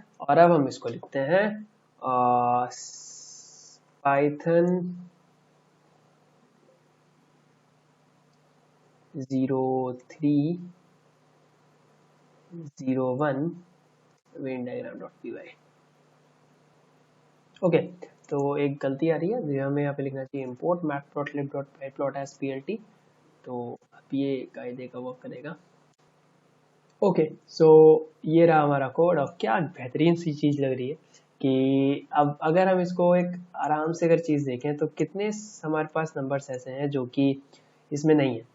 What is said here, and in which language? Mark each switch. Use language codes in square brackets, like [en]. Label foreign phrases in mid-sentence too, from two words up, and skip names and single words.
[hi] और अब हम इसको लिखते हैं पाइथन 0301 [en] Venn diagram dot p y. [hi] ओके, तो एक गलती आ रही है, जो हमें यहाँ पे लिखना चाहिए [en] import matplotlib.pyplot as plt। [hi] तो अब ये कायदे का वर्क करेगा। ओके, सो ये रहा हमारा कोड, और क्या बेहतरीन सी चीज़ लग रही है कि अब अगर हम इसको एक आराम से अगर चीज़ देखें तो कितने हमारे पास नंबर्स ऐसे हैं जो कि इसमें नहीं है।